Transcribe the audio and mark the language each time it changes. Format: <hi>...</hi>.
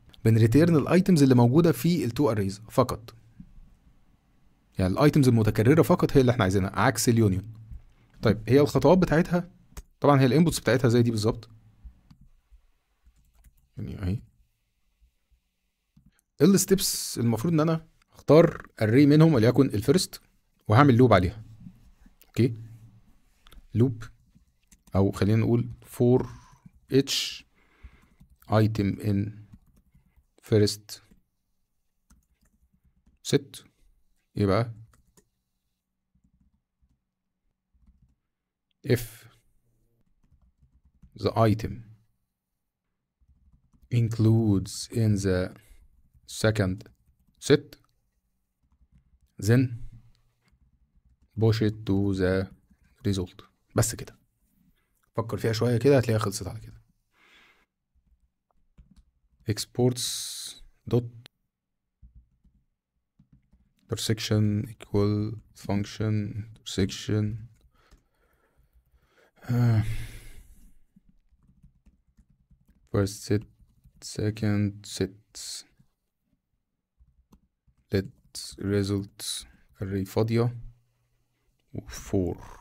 <ar>بنريتيرن الايتمز اللي موجوده في التو اريز فقط. يعني الايتمز المتكرره فقط هي اللي احنا عايزينها، عكس اليونيون. طيب هي الخطوات بتاعتها طبعا هي الانبوتس بتاعتها زي دي بالظبط. يعني اهي الستبس. المفروض ان انا اختار اري منهم وليكن الفيرست، وهعمل لوب عليها. اوكي. لوب، او خلينا نقول</ar> <en>for each item in first set</en> <ar>يبقى</ar> <en>if the item includes in the second set then push it to the result.</en> <ar>بس كده. فكر فيها شوية كده هتلاقيها خلصت على كده.</ar> <en>exports dot intersection equal function intersection first set second set let result array</en> <ar>فاضية و</ar> <en>4.</en>